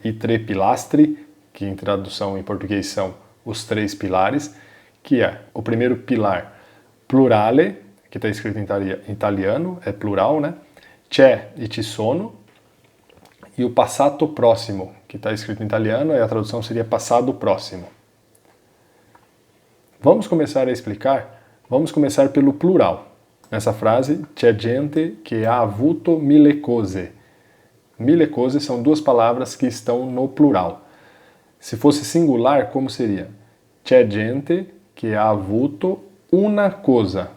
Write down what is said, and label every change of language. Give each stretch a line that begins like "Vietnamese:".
Italian: I tre pilastri,
Portuguese: que em tradução em português são os 3 pilares, que é o primeiro pilar, plurale, que está escrito em italiano, é plural, né?
Italian: C'è e ci sono.
Portuguese: E o passato próximo, que está escrito em italiano, e a tradução seria passado próximo. Vamos começar a explicar, vamos começar pelo plural. Nessa frase,
Italian: c'è gente che ha avuto mille cose.
Portuguese: Mille cose são duas palavras que estão no plural. Se fosse singular, como seria?
Italian: C'è gente che ha avuto una cosa.